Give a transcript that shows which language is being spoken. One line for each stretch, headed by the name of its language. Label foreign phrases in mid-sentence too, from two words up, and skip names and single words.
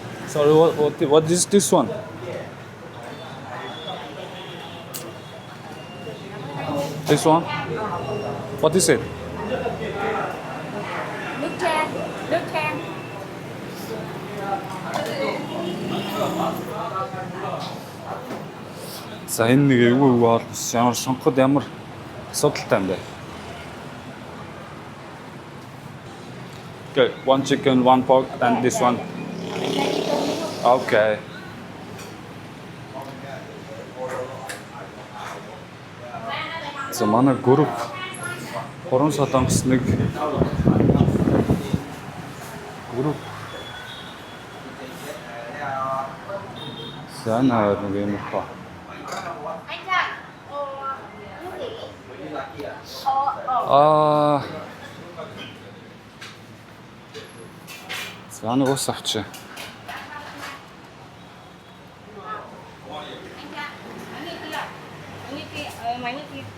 English: Sorry, what is this one? This one? What is it?
Vietnamese: Nước chan. Nước chan.
Mongolian: За энэ нэг эвгүй бол ямар сонгоход ямар асуудалтай юм бэ?
English: Okay, one chicken, one pork, and this one. Okay.
Mongolian: За манай групп 3 солонгос нэг групп Sana нэг юм хаа.
Vietnamese: Anh Trạng, nước gì?
Mongolian: За нэг ус авчи.
Vietnamese: Anh Trạng, mấy người kia, mấy người kia.